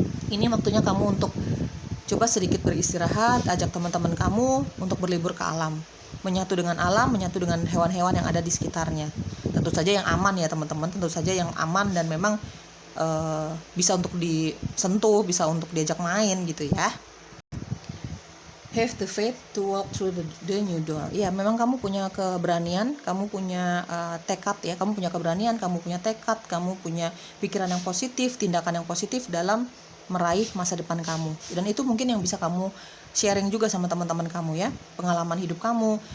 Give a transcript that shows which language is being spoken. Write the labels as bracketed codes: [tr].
[id] Ini waktunya kamu untuk coba sedikit beristirahat, ajak teman-teman kamu untuk berlibur ke alam, menyatu dengan alam, menyatu dengan hewan-hewan yang ada di sekitarnya. Tentu saja yang aman ya teman-teman, tentu saja yang aman dan memang bisa untuk disentuh, bisa untuk diajak main gitu ya. [en] Have the faith to walk through the new door. [id] Ya, memang kamu punya keberanian, kamu punya tekad ya, kamu punya keberanian, kamu punya tekad, kamu punya pikiran yang positif, tindakan yang positif dalam meraih masa depan kamu. Dan itu mungkin yang bisa kamu sharing juga sama teman-teman kamu ya, pengalaman hidup kamu.